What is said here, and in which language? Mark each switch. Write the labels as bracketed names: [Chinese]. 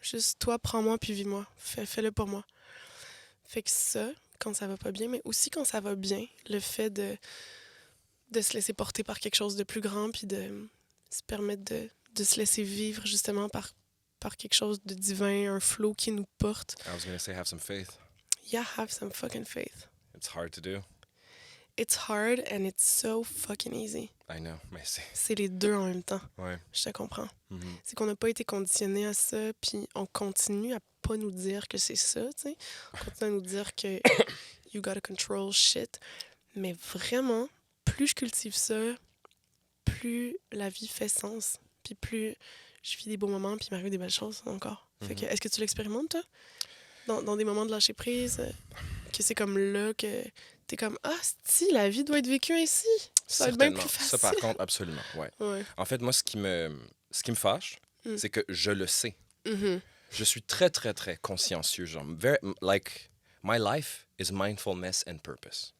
[French] Juste toi, prends-moi puis vis-moi. Fais-le pour moi. Fait que ça, quand ça va pas bien, mais aussi quand ça va bien, le fait de se laisser porter par quelque chose de plus grand puis de se permettre de se laisser vivre justement par quelque chose de divin, un flow qui nous porte. [English] I was gonna say have some faith. Yeah, have some fucking faith. It's hard to do. It's hard and it's so fucking easy. I know, [French] mais c'est... C'est les deux en même temps. Ouais. Je te comprends. Mhm. C'est qu'on n'a pas été conditionné à ça, puis on continue à pas nous dire que c'est ça, tu sais. On continue à nous dire que [English] you gotta control shit. [French] Mais vraiment, plus je cultive ça, plus la vie fait sens. Puis plus je vis des beaux moments, puis il m'arrive des belles choses encore. Fait que, est-ce que tu l'expérimentes, toi? Dans des moments de lâcher prise, que c'est comme là que t'es comme « Ah, si, la vie doit être vécue ainsi! » Ça va être bien Certainement. plus facile. Ça, par contre, absolument, ouais. Ouais. En fait, moi, ce qui me fâche, Mm. c'est que je le sais. Mhm. Je suis très, très, très consciencieux. Genre, [English] like, my life is mindfulness and purpose.